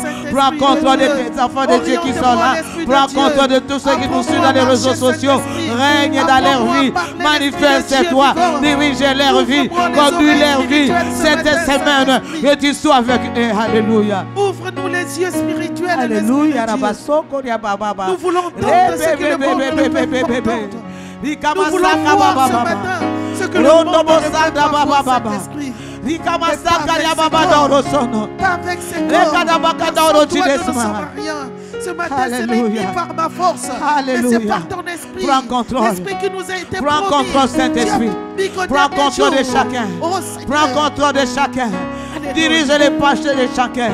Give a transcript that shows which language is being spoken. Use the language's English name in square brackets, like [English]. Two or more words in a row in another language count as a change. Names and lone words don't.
[French] Prends contrôle de tes enfants de Dieu qui sont là. Prends contrôle de tous ceux qui nous suivent dans les réseaux sociaux. Règne dans leur vie. Manifeste-toi. Dirige leur vie. Conduis leur vie. Cette semaine, que tu sois avec eux. Alléluia. Ouvre-nous les yeux spirituels. Alléluia. L'Esprit de Dieu. Rabasoko ria baba baba. Nous voulons entendre ce que le monde ne peut pas entendre. Nous voulons voir ce matin ce que le monde ne peut pas voir, Saint-Esprit. Rikamasaka ya baba doro sono. Pas avec ses Rekada corps. baka Sans doro toi, nous ne chidesma. sommes rien. Ce matin, c'est Alléluia. pas par ma force, mais Alléluia. c'est par ton esprit. Prends contrôle. L'esprit qui nous a été Prends promis. contrôle, Saint-Esprit. Tu as dit qu'au Prends dernier contrôle de jour, chacun. oh Seigneur, Prends contrôle de chacun. Alléluia. Dirige les pages de chacun.